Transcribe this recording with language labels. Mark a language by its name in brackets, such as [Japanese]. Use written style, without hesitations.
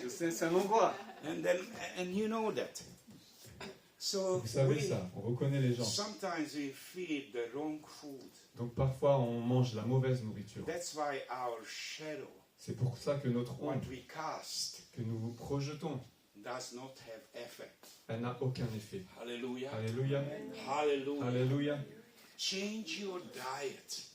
[French] Je sais, c'est un Hongrois. [English] And you know that. So [French] Vous savez ça, on reconnaît les gens. [English] sometimes we feed the wrong food. [French] Donc parfois on mange la mauvaise nourriture. [English] That's why our shadow, [French] C'est pour ça que notre [English] what [French] ombre [English] we cast, [French] que nous projetons, [English] does not have effect. [French] elle n'a aucun effet. [English] Hallelujah. [French] Alléluia. [English] Hallelujah. [French] Alléluia. [English] Change your diet.